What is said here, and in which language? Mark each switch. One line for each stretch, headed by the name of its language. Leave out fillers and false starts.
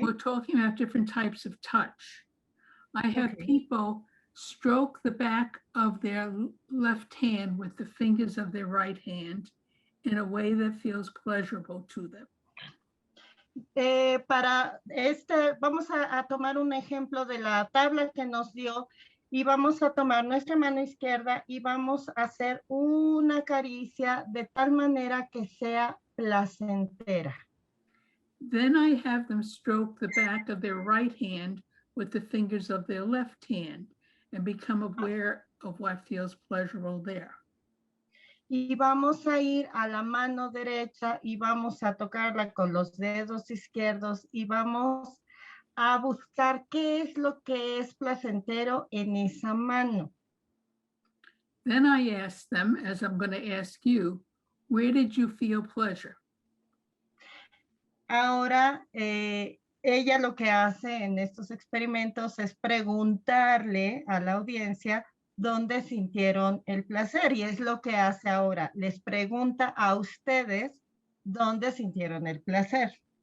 English: We're talking about different types of touch. I have Okay. people stroke the back of their left hand with the fingers of their right hand in a way that feels pleasurable to them.
Spanish: Para vamos a tomar un ejemplo de la tabla que nos dio y vamos a tomar nuestra mano izquierda y vamos a hacer una caricia de tal manera que sea placentera.
English: Then I have them stroke the back of their right hand with the fingers of their left hand and become aware of what feels pleasurable there.
Spanish: Y vamos a ir a la mano derecha y vamos a tocarla con los dedos izquierdos y vamos a buscar qué es lo que es placentero en esa mano.
English: Then I ask them, as I'm going to ask you, where did you feel pleasure?
Spanish: Ahora, ella lo que hace en estos experimentos es preguntarle a la audiencia dónde sintieron el placer y es lo que hace ahora. Les pregunta a ustedes dónde sintieron el placer.